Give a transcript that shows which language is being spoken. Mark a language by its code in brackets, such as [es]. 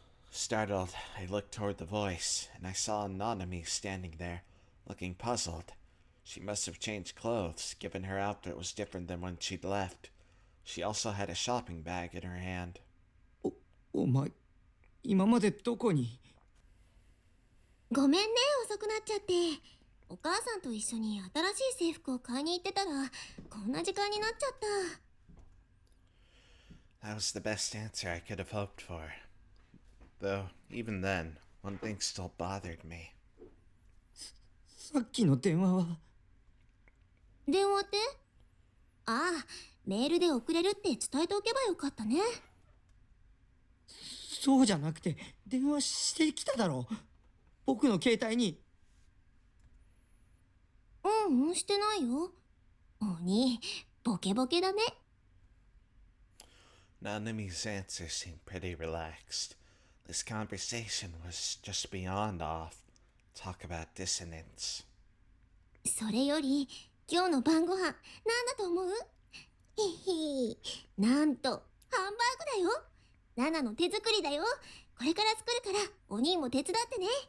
[en] Startled, I looked toward the voice, and I saw Nanami standing there, looking puzzled. She must have changed clothes, given her outfit was different than when she'd left. She also had a shopping bag in her hand. [ja] お前、今までどこに？ごめんね、遅くなっちゃって。お母さんと一緒に新しい制服を買いに行ってたら、こんな時間になっちゃった。 [en] That was the best answer I could have hoped for. Though, even then, one thing still bothered me. [ja] さっきの電話は？電話って？ああ、メールで送れるって伝えておけばよかったね。そうじゃなくて、電話してきただろ。僕の携帯に。してないよ。鬼、ボケボケだね。 [en] Nanami's answer seemed pretty relaxed. This conversation was just beyond off. Talk about dissonance. [ja] それより、今日の晩ご飯、なんだと思う？ひひ、なんと、ハンバーグだよ。ナナの手作りだよ。これから作るから、お兄も手伝ってね。